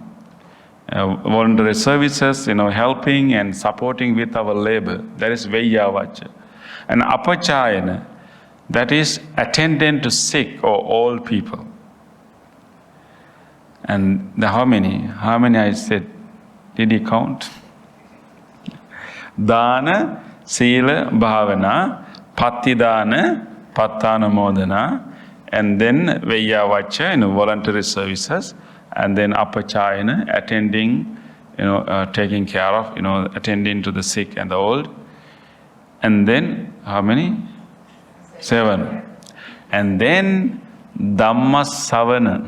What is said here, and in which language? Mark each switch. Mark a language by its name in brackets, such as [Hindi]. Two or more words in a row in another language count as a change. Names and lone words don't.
[English] Voluntary services, helping and supporting with our labor. That is veyyavacha. And apachayana, that is attending to sick or old people. And how many? How many I said? Did you count? [Pali] Dana, sila, bhavana, patti dana, pattanumodana, [English] and then veyyavacha, voluntary services, and then apachayana, attending, taking care of, attending to the sick and the old. And then, how many? 7. And then [Pali] Dhamma Savana.